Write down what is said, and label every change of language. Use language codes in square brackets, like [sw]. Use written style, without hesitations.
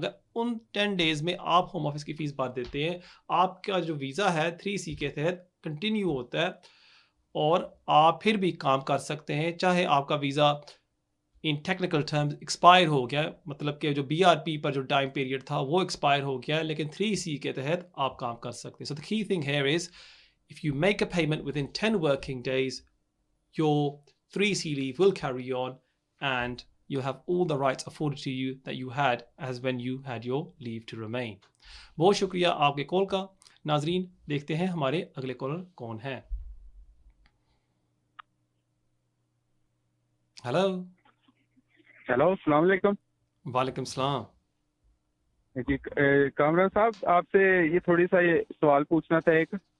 [hi] अगर उन 10 डेज़ में आप होम ऑफिस की फ़ीस भर देते हैं, आपका जो वीज़ा है 3C के तहत कंटिन्यू होता है और आप फिर भी काम कर सकते हैं, चाहे आपका वीज़ा [en] in technical terms [hi] एक्सपायर हो गया, मतलब कि जो BRP पर जो टाइम पीरियड था वो एक्सपायर हो गया, लेकिन 3C के तहत आप काम कर सकते हैं। [en] So the key thing here is if you make a payment within 10 working days, your 3C leave will carry on and you have all the rights afforded to you that you had as when you had your leave to remain. [hi] बहुत शुक्रिया आपके call का। नाजरीन देखते हैं हमारे अगले collar कौन है। हेलो। हेलो, अस्सलाम वालेकुम। वालेकुम सलाम। जी, कामरान साहब, आपसे ये थोड़ी सा ये सवाल पूछना था एक।